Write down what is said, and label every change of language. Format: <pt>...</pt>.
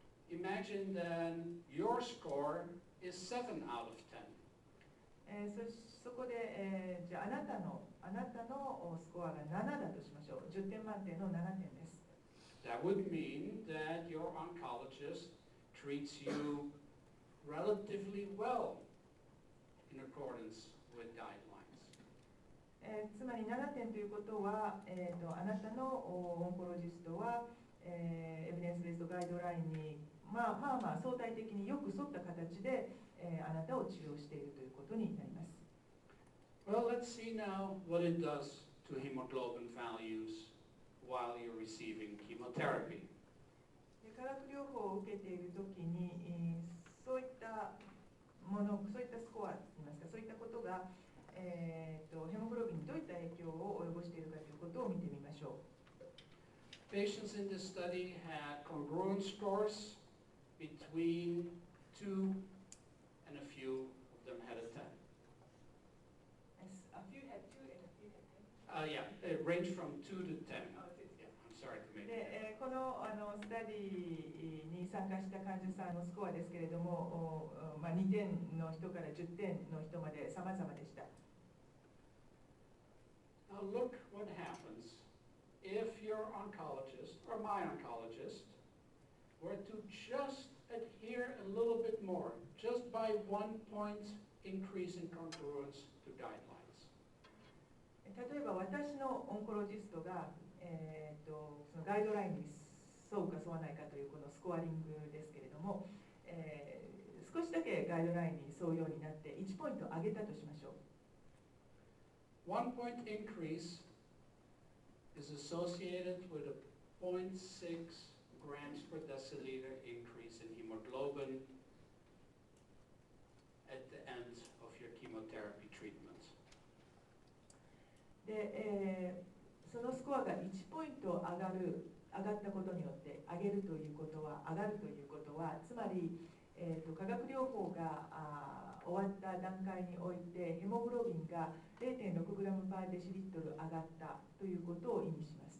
<en>Imagine then your score is 7 out of 10.</en> <ja>そこで、じゃああなたのスコアが7だとしましょう。 10点満点の7点です。</ja> <en>That would mean that your oncologist treats you relatively well in accordance with guidelines.</en> <ja>つまり7点ということは、あなたのオンコロジストは、エビデンスベースガイドラインに相対的によく沿った形で、あなたを治療しているということになります。</ja> <en>Well, let's see now what it does to hemoglobin values while you're receiving chemotherapy.</en> <ja>化学療法を受けているときに、そういったもの、そういったスコアといいますか、そういったことが、ヘモグロビンにどういった影響を及ぼしているかということを見てみましょう。</ja> <en>Patients in this study had congruent scores between 2 and a few of them had a 10. A few had 2 and a few had 10. Yeah, it ranged from 2 to 10. Yeah, I'm sorry to make it.</en> <ja>このスタディに参加した患者さんのスコアですけれども、2点の人から10点の人まで様々でした。</ja> <en>Now look what happens if your oncologist or my oncologist were to just adhere a little bit more, just by 1 point increase in congruence to guidelines.</en> <ja>例えば私のオンコロジストが、そのガイドラインに沿うか沿わないかというこのスコアリングですけれども、少しだけガイドラインに沿うようになって1ポイント上げたとしましょう。</ja> <en>1 point increase is associated with a 0.6 grams per deciliter increase in hemoglobin at the end of your chemotherapy treatment.</en> <ja>で、そのスコアが1ポイント上がったことによって上げるということは、つまり、化学療法が終わった段階においてヘモグロビンが 0.6 グラムパーデシリットル上がったということを意味します。</ja>